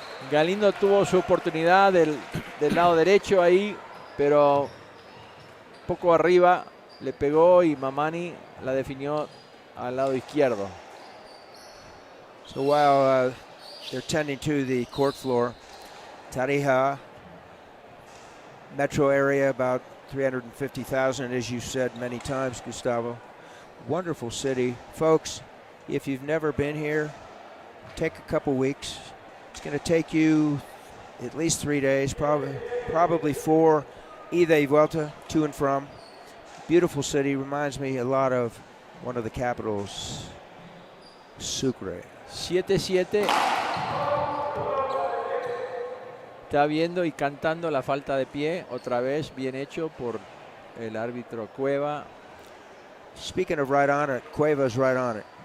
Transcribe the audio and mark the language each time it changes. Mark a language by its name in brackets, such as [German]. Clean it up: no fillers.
[Spanish] Galindo tuvo su oportunidad del lado derecho ahí, pero poco arriba le pegó y Mamani la definió al lado izquierdo. [English] So while they're tending to the court floor, Tarija, metro area, about 350,000, as you said many times, Gustavo. Wonderful city. Folks, if you've never been here, take a couple weeks. It's going to take you at least 3 days, probably 4, [Spanish] ida y vuelta, [English] to and from. Beautiful city. Reminds me a lot of one of the capitals, Sucre. 7-7. [Spanish] Está viendo y cantando la falta de pie. Otra vez, bien hecho por el árbitro Cueva. [English] Speaking of right on it, Cueva's right on it.